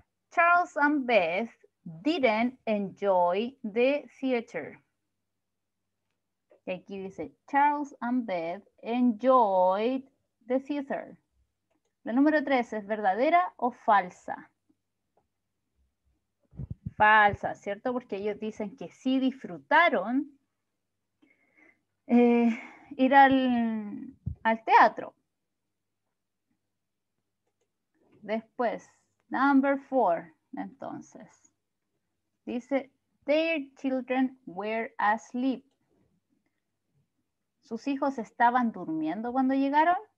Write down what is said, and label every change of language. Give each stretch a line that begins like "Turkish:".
English: Charles and Beth didn't enjoy the theater.
Spanish: Y aquí dice,
English: Charles and Beth enjoyed the theater.
Spanish: La número 3, ¿es verdadera o falsa? Falsa, ¿cierto? Porque ellos dicen que sí disfrutaron ir al teatro. Después,
English: number 4,
Spanish: entonces. Dice,
English: their children were asleep.
Spanish: ¿Sus hijos estaban durmiendo cuando llegaron?